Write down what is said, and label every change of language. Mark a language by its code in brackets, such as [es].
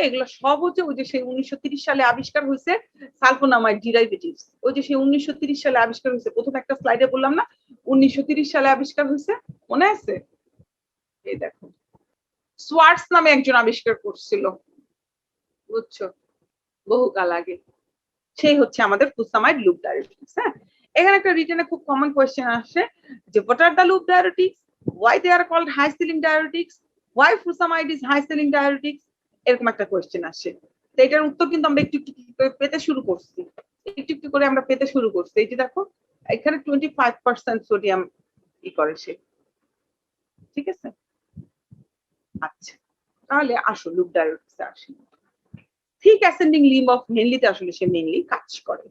[bn] এগুলো সব হচ্ছে ওই যে সেই 1930 সালে আবিষ্কার হয়েছে সালফোনামাইড ডেরিভেটিভস, ওই যে সেই 1930 সালে আবিষ্কার হয়েছে, প্রথম একটা স্লাইডে বললাম না 1930 সালে আবিষ্কার হয়েছে, মনে আছে? এই দেখো সোয়ার্টস নামে একজন আবিষ্কার করছিল, বুঝছো, বহুকাল আগে, সেই হচ্ছে আমাদের ফ্লুসামাইড লুপ ডায়াবেটিক্স। হ্যাঁ, এখানে একটা রিটেনে খুব কমন কোয়েশ্চেন আসে যে [en] what are the loop diuretics, why they are called high ceiling diuretics, why fusamide is high ceiling diuretics, [bn] এরকম একটা কোয়েশ্চেন আসে। তো এটার উত্তর কিন্তু আমরা একটু একটু পেতে শুরু করছি, একটু একটু করে আমরা পেতে শুরু করছি। এই যে দেখো এখানে 25% সোডিয়াম ই করে সে, ঠিক আছে? আচ্ছা, তাহলে আসো লুপ ডায়াবেটিক্সে আসি। থিক অ্যাসেন্ডিং লিম্ব অফ হেনলিতে আসলে সে মেইনলি কাজ করে।